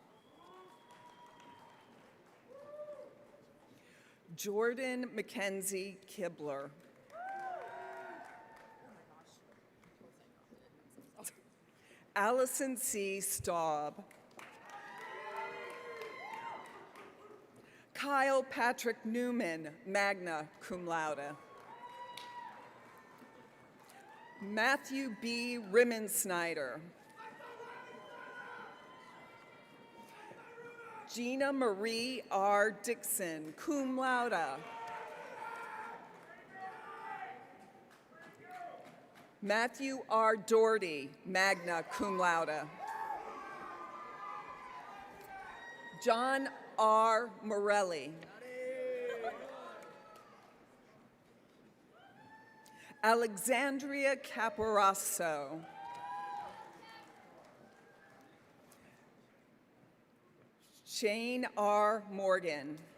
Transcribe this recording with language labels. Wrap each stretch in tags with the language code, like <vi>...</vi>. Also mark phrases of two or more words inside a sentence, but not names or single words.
<en>Jordan Mackenzie Kibler. Allison C. Staub. Kyle Patrick Newman,</en> <la>magna cum laude.</la> <en>Matthew B. Rimmensnyder. Gina Marie R. Dixon,</en> <la>cum laude. Matthew R. Doherty, magna cum laude.</la> <en>John R. Morelli. Alexandria Caporasso. Shane R. Morgan.</en>